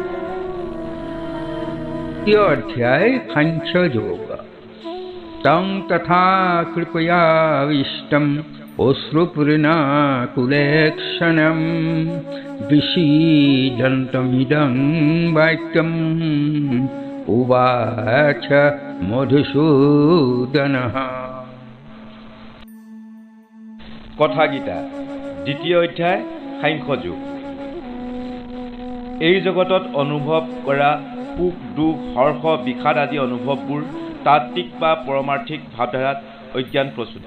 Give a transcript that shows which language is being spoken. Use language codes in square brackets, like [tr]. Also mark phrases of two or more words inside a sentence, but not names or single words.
[sa] अध्याय खंचयोग तं तथा कृपयाविष्टम् अश्रुपूर्णाकुलेक्षणम् विषीदन्तमिदं वाक्यम् उवाच मधुसूदनः। [as] কথাগীতা দ্বিতীয় অধ্যায় সাংখ্যযোগ। এই জগতত অনুভৱ কৰা সুখ দুখ হৰ্ষ বিষাদ আদি অনুভৱবোৰ তাত্ত্বিক বা পৰমাৰ্থিক ভাৱধাৰাত অজ্ঞান প্ৰস্তুত।